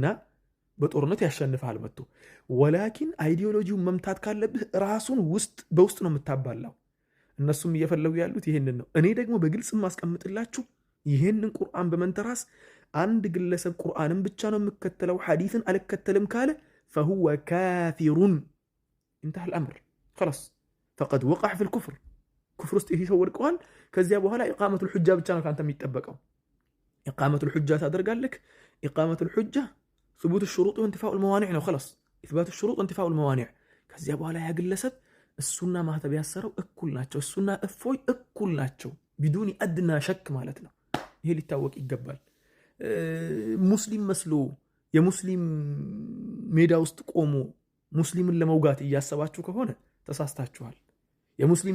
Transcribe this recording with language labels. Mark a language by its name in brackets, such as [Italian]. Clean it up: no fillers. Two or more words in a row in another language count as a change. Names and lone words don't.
[Amharic] በጦርነት ያሸንፋል መጥቶ። ወላኪን አይዲዮሎጂውን መምታት ካለብህ ራሱን በውስጥ ነው የምታባላው። እነሱም እየፈለጉ ያሉት ይህንን ነው። እኔ ደግሞ በግልጽ ማስቀምጥላችሁ ይህንን ቁርአን በመንተራስ አንድ ግለሰብ ቁርአንን ብቻ ነው የምከተለው ሐዲስን አልከተልም ካለ [Arabic] فهو كافرون انتهى الامر خلاص فقد وقع في الكفر [Amharic] ኩፍር ውስጥ ይሄ ሰው ወድቀዋል። ከዚያ በኋላ [Arabic] إقامة الحجة [Amharic] ብቻ ነው ካንተ የሚጠበቀው። [Arabic] إقامة الحجة [Amharic] ታደርጋለህ። [Arabic] إقامة الحجة ثبوت الشروط وانتفاء الموانع [Amharic] ነው [Arabic] خلاص اثبات الشروط وانتفاء الموانع። [Amharic] ከዚያ በኋላ ያ ግለሰብ እሱና ማህተብ ያሰረው እኩል ናቸው። እሱና እፎይ እኩል ናቸው [Arabic] بدون أدنى شك [Amharic] ማለት ነው። ይሄ ሊታወቅ ይገባል። ሙስሊም መስሎ የሙስሊም ሜዳ ውስጥ ቆሞ ሙስሊምን ለመውጋት እያሰባችሁ ከሆነ ተሳስታችኋል። የሙስሊም